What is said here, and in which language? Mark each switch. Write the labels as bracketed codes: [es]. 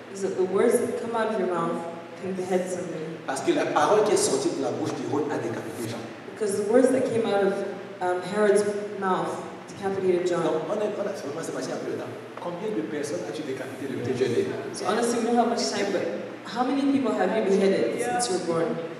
[en] Is that the words that come out of your mouth can behead somebody. [fr] Parce que la parole qui est sortie de la bouche d'Hérode a décapité Jean. [en] Because the words that came out of Herod's mouth decapitated John. [fr] Donc, c'est passé un peu de temps. Combien de personnes as-tu décapité depuis que tu es né? [en] So honestly, we don't have much time, but how many people have you beheaded since you were born?